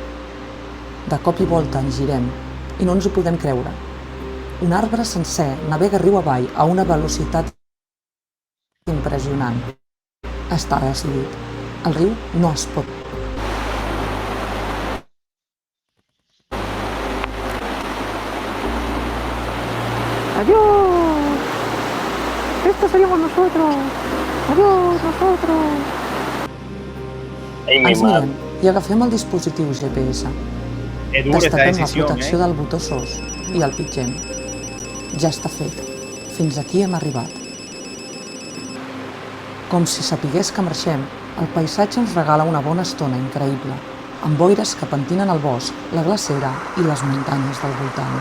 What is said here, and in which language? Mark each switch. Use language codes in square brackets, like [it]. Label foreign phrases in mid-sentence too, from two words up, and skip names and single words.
[ca] De cop i volta ens girem i no ens ho podem creure. Un arbre sencer navega riu avall a una velocitat impressionant. Està decidit. El riu no es pot. [es] ¡Adiós! ¡Estos seríamos nosotros! ¡Adiós, nosotros! [ca] Ai, mi Ens mare. mirem i agafem el dispositiu GPS. [es] Es dura esta [ca] Destapem la [es] decisión, [ca] protecció del botó SOS i el pitgem. Ja està fet. Fins aquí hem arribat. Com si sapigués que marxem, el paisatge ens regala una bona estona increïble, amb boires que pentinen el bosc, la glacera i les muntanyes del voltant.